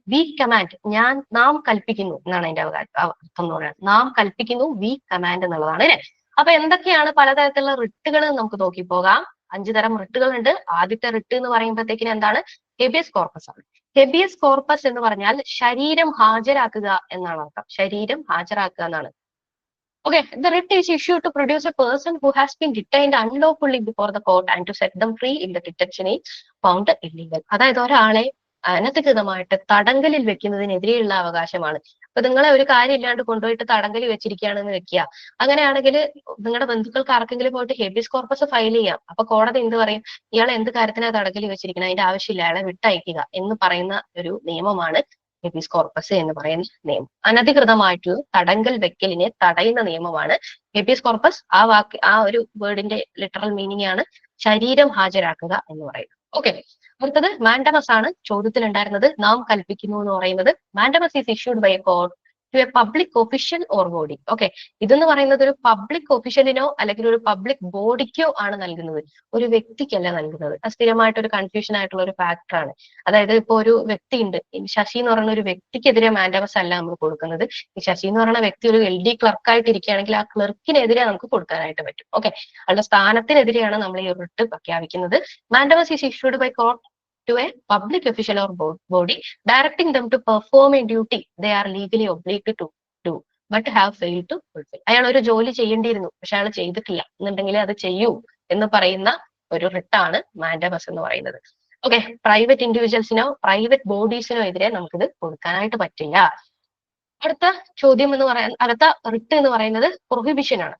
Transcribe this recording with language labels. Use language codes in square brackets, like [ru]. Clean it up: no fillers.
[en] we command, [ml] നാം കൽപ്പിക്കുന്നു എന്നാണ് അതിന്റെ അർത്ഥം എന്ന് പറയുന്നത്. നാം കൽപ്പിക്കുന്നു, [en] we command [ml] എന്നുള്ളതാണ് അല്ലെ. അപ്പൊ എന്തൊക്കെയാണ് പലതരത്തിലുള്ള റിട്ടുകൾ നമുക്ക് നോക്കി പോകാം. 5 തരം റിട്ടുകൾ ഉണ്ട്. ആദ്യത്തെ റിട്ട് എന്ന് പറയുമ്പോഴത്തേക്കിന് എന്താണ്? ഹെബിയസ് കോർപ്പസ് ആണ്. ഹെബിയസ് കോർപ്പസ് എന്ന് പറഞ്ഞാൽ ശരീരം ഹാജരാക്കുക എന്നാണ് അർത്ഥം. ശരീരം ഹാജരാക്കുക എന്നാണ്. [en] Okay, the writ is issued to produce a person who has been detained unlawfully before the court and to set them free if the detention is found illegal. [ml] അതായത് ഒരാളെ അനധികൃതമായിട്ട് തടങ്കലിൽ വെക്കുന്നതിനെതിരെയുള്ള അവകാശമാണ്. അപ്പൊ നിങ്ങളെ ഒരു കാര്യം ഇല്ലാണ്ട് കൊണ്ടുപോയിട്ട് തടങ്കലിൽ വെച്ചിരിക്കുകയാണെന്ന് വെക്കുക. അങ്ങനെയാണെങ്കിൽ നിങ്ങളുടെ ബന്ധുക്കൾക്ക് ആർക്കെങ്കിലും പോയിട്ട് ഹെബിയസ് കോർപ്പസ് ഫയൽ ചെയ്യാം. അപ്പൊ കോടതി എന്ത് പറയും? ഇയാളെ എന്ത് കാര്യത്തിനാണ് തടങ്കലിൽ വെച്ചിരിക്കുന്നത്, അതിന്റെ ആവശ്യമില്ല, അയാളെ വിട്ടയക്കുക എന്ന് പറയുന്ന ഒരു നിയമമാണ് ഹെബിയസ് കോർപ്പസ് എന്ന് പറയുന്ന നിയമം. അനധികൃതമായിട്ട് തടങ്കൽ വെക്കലിനെ തടയുന്ന നിയമമാണ് ഹെബിയസ് കോർപ്പസ്. ആ ഒരു വേർഡിന്റെ ലിറ്ററൽ മീനിങ് ആണ് ശരീരം ഹാജരാക്കുക എന്ന് പറയുന്നത്. ഓക്കെ, അടുത്തത് മാൻഡമസ് ആണ് ചോദ്യത്തിൽ ഉണ്ടായിരുന്നത്. നാം കൽപ്പിക്കുന്നു എന്ന് പറയുന്നത് mandamus [en] Is issued by a court to a public official or body. [ml] Okay, ഇതെന്ന് പറയുന്നത് ഒരു പബ്ലിക് ഒഫീഷ്യലിനോ അല്ലെങ്കിൽ ഒരു പബ്ലിക് ബോഡിക്കോ ആണ് നൽകുന്നത്, ഒരു വ്യക്തിക്കല്ല നൽകുന്നത്. അത് സ്ഥിരമായിട്ട് ഒരു കൺഫ്യൂഷൻ ആയിട്ടുള്ള ഒരു ഫാക്ടറാണ്. അതായത് ഇപ്പൊ ഒരു വ്യക്തി ഉണ്ട്, ശശി എന്ന് പറയുന്ന ഒരു വ്യക്തിക്കെതിരെ മാൻഡമസ് അല്ല നമ്മൾ കൊടുക്കുന്നത്. ഈ ശശി എന്ന് പറയുന്ന വ്യക്തി ഒരു LD ക്ലർക്കായിട്ട് ഇരിക്കുകയാണെങ്കിൽ ആ ക്ലർക്കിനെതിരെ നമുക്ക് കൊടുക്കാനായിട്ട് പറ്റും. ഓക്കെ, അവരുടെ സ്ഥാനത്തിനെതിരെയാണ് നമ്മൾ ഈ റിട്ട് പ്രഖ്യാപിക്കുന്നത്. [en] Mandamus is issued by court to a public official or body, directing them to perform a duty they are legally obliged to do but have failed to fulfill. [ml] അയാൾ ഒരു ജോലി ചെയ്യേണ്ടിയിരുന്നു പക്ഷെ അയാൾ ചെയ്തിട്ടില്ല എന്നുണ്ടെങ്കിൽ അത് ചെയ്യൂ എന്ന് പറയുന്ന ഒരു റിട്ടാണ് മാൻഡമസ് എന്ന് പറയുന്നത്. ഓക്കെ, പ്രൈവറ്റ് ഇൻഡിവിജ്വൽസിനോ പ്രൈവറ്റ് ബോഡീസിനോ എതിരെ നമുക്കിത് കൊടുക്കാനായിട്ട് പറ്റില്ല. അടുത്ത ചോദ്യം എന്ന് പറയാൻ അടുത്ത റിട്ട് എന്ന് പറയുന്നത് പ്രൊഹിബിഷൻ ആണ്.